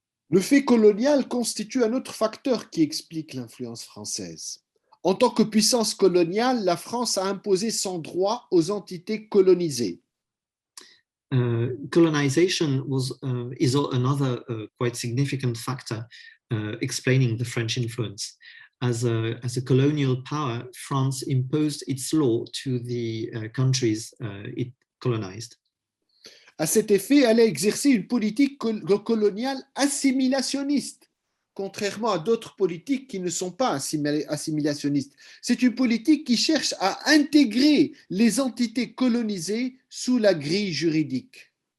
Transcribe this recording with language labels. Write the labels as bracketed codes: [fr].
[fr] Le fait colonial constitue un autre facteur qui explique l'influence française. En tant que puissance coloniale, la France a imposé son droit aux entités colonisées. [en] Colonization is another quite significant factor explaining the French influence. As a colonial power, France imposed its law to the countries it colonized. [fr] À cet effet, elle a exercé une politique coloniale assimilationniste, contrairement à d'autres politiques qui ne sont pas assimilationnistes. C'est une politique qui cherche à intégrer les entités colonisées sous la grille juridique.